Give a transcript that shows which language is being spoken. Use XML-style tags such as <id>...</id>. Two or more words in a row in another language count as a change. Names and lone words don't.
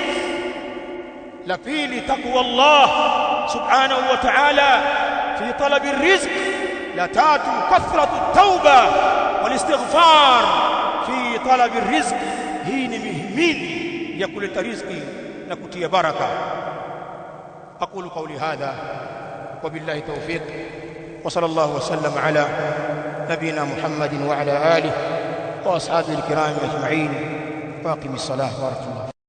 <sw>La pili,</sw> <ar>تقوى الله سبحانه وتعالى في طلب الرزق.</ar> <sw>La tatu,</sw> <ar>كثرة التوبة والاستغفار في طلب الرزق.</ar> <sw>Hii ni mihimili ya kuleta riziki na kutia baraka.</sw> <ar>أقول قولي هذا وبالله التوفيق، وصلى الله وسلم على نبينا محمد وعلى آله وأصحابه الكرام أجمعين. وأقم الصلاة ورحمة الله.</ar>